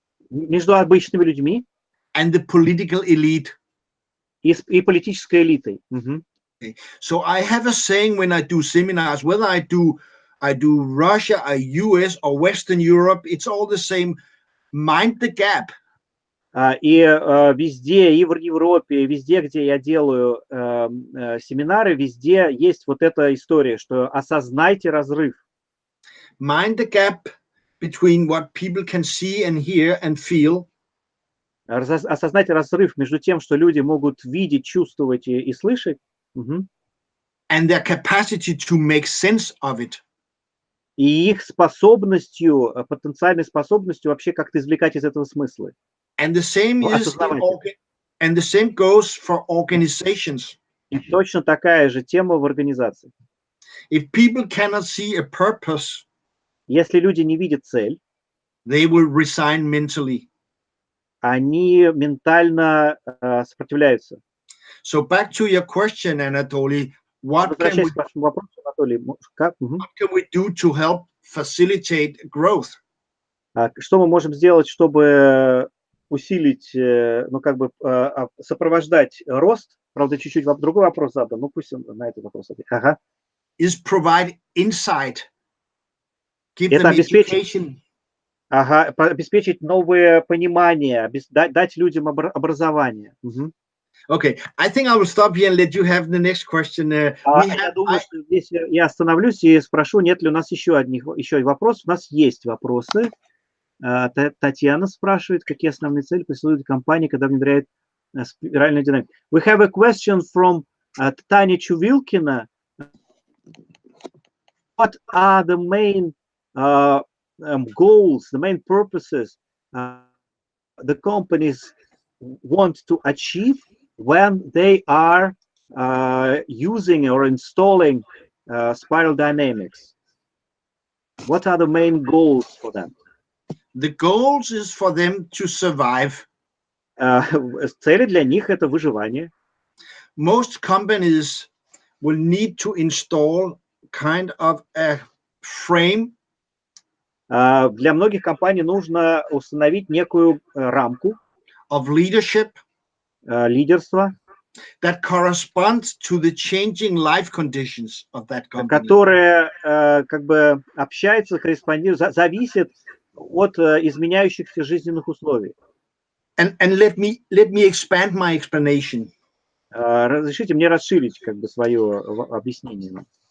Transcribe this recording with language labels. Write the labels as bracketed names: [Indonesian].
[Russian] Между обычными людьми. [English] And the political elite. [Russian] И политической элитой. [English] Okay. So I have a saying when I do seminars, whether I do Russia, US or Western Europe, it's all the same. Mind the gap. [Russian] И везде, и в Европе, и везде, где я делаю семинары, везде есть вот эта история, что осознайте разрыв. [English] Mind the gap between what people can see and hear and feel. [Russian] Осознать разрыв между тем, что люди могут видеть, чувствовать и слышать, [English] and their capacity to make sense of it. [Russian] И их способностью, потенциальной способностью вообще как-то извлекать из этого смыслы. [English] And the same goes for organizations. [Russian] И точно такая же тема в организации. [English] If people cannot see a purpose, [Russian] если люди не видят цель, [English] they will resign mentally. [Russian] Они ментально сопротивляются. [English] So back to your question, Anatoly, what can we do to help facilitate growth? [Russian] Что мы можем сделать, чтобы усилить, ну как бы сопровождать рост? Правда, чуть-чуть другой вопрос задан, но пусть он на этот вопрос ответит. [English] Is provide insight. Give [Russian] Это [English] them education. [Russian] Обеспечить новое понимание, дать людям образование. [English] Okay, I think I will stop here and let you have the next question. [Russian] Я думаю, что здесь я остановлюсь и спрошу, нет ли у нас еще вопросов. У нас есть вопросы. Татьяна спрашивает, какие основные цели преследует компания, когда внедряет спиральную динамику. [English] We have a question from Таня Чувилкина. What are the main goals, the main purposes the companies want to achieve when they are using or installing spiral dynamics? What are the main goals for them? The goals is for them to survive. [Russian] Цели для них это выживание. [English] Most companies will need to install kind of a frame [Russian] Для многих компаний нужно установить некую рамку [English] of leadership [Russian] лидерства, [English] that corresponds to the changing life conditions of that company. [Russian] которая как бы общается, корреспондирует, зависит от изменяющихся жизненных условий. [English] And let me expand my explanation. [Russian] Разрешите мне расширить как бы свое объяснение.